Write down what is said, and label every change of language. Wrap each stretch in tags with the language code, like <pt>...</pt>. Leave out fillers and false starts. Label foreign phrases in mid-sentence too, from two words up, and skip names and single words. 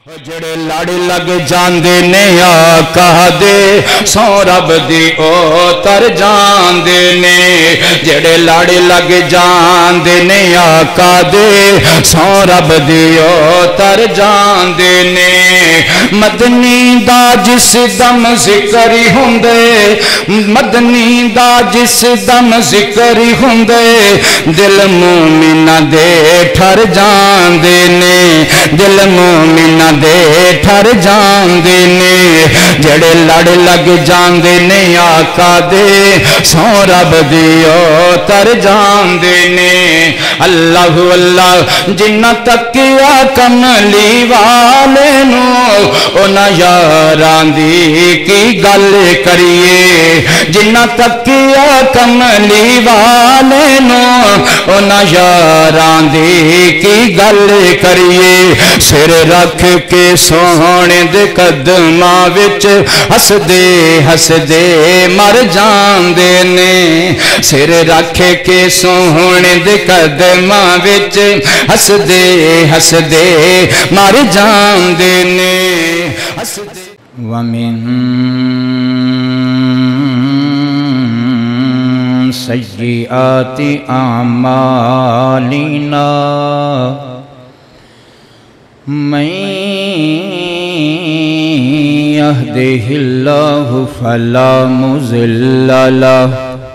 <pa>جڑے لڑ لگ جاندے نے آقا دے سو رب دی او تر جاندے نے جڑے لڑ لگ جاندے نے آقا دے سو رب دی او تر جاندے نے مدنی دا جس دم ذکر ہوندے مدنی دا جس دم ذکر ہوندے دل مومنہ دے ٹھر جاندے نے دل مومنہ دے ٹھر جاندے نے جڑے لڑ لگ جاندے نے آقا دے سو رب دیو تر جاندے نے اللہ اللہ جنہ تکیا کملی والے نو اونا یاران دی کی گل کریے جنہ تکیا کملی والے نو اونا یاران دی کی گل کریے سر رکھ کے سونے دے قدماں وچ ہس دے مر جاندے نے سر رکھ کے سونے دے قدماں وچ ہس دے مر جاندے نے</pa> <ar>ومن سیئات اعمالنا من يهده الله فلا مضل له</ar>